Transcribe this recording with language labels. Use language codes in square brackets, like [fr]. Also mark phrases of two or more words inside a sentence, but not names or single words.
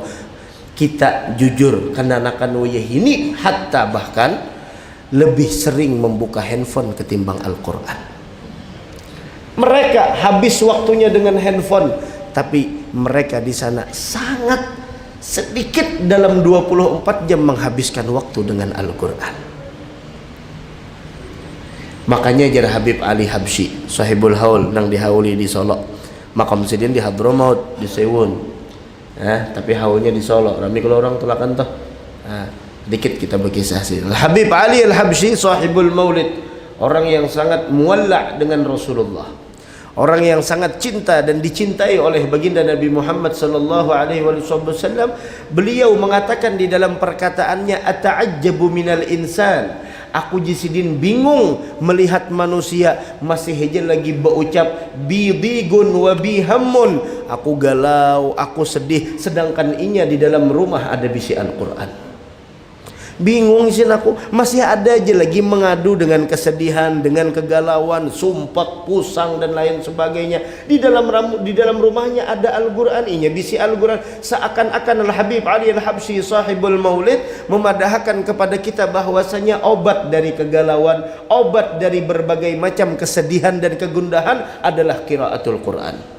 [id] Kita jujur kenanakan ini hatta bahkan lebih sering membuka handphone ketimbang Al-Quran. Mereka habis waktunya dengan handphone, tapi mereka di sana sangat sedikit dalam 24 jam menghabiskan waktu dengan Al-Quran. Makanya jar Habib Ali Habsyi sahibul haul [bjn] nang dihauli [id] di Solo, makam sidin di Hadramaut di Sewun. Tapi haulnya di Solo. [bjn] Rami kalau orang tulakan toh. Dikit kita berkisah sih. [id] Habib Ali Al-Habsyi sahibul maulid, orang yang sangat mualla dengan Rasulullah. Orang yang sangat cinta dan dicintai oleh baginda Nabi Muhammad [ar] صلى الله عليه وسلم. [id] Beliau mengatakan di dalam perkataannya, [ar] أتعجب من الإنسان. [id] Aku jisidin bingung melihat manusia masih aja lagi berucap [ar] بغم وبهم. [id] Aku galau, aku sedih, sedangkan inya di dalam rumah ada bisi Al-Quran. Bingung isin aku, masih ada aja lagi mengadu dengan kesedihan, dengan kegalauan, sumpek, pusang dan lain sebagainya. Di dalam rumahnya ada Al-Qur'an, inya bisi Al-Qur'an. Seakan-akan Al-Habib Ali Al-Habsyi sahibul Maulid memadahkan kepada kita bahwasanya obat dari kegalauan, obat dari berbagai macam kesedihan dan kegundahan adalah [ar] قراءة القرآن.